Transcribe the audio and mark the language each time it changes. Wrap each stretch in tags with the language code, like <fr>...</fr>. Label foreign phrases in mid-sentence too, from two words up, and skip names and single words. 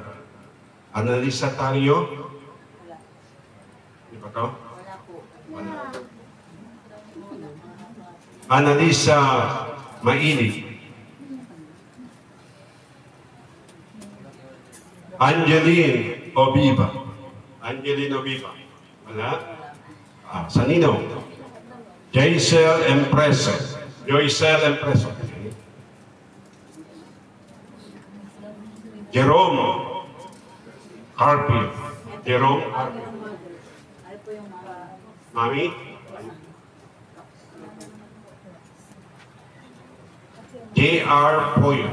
<tl>Analisa Tario. Di ba to? Wala po. Analisa Maili. Angeline Obiba. Angeline Obiba. Wala? Sanino. Joycel Empreso. Joycel Empreso. Jerome Carpio. Jerome Carpio. Mami? J.R. Poyo.</tl>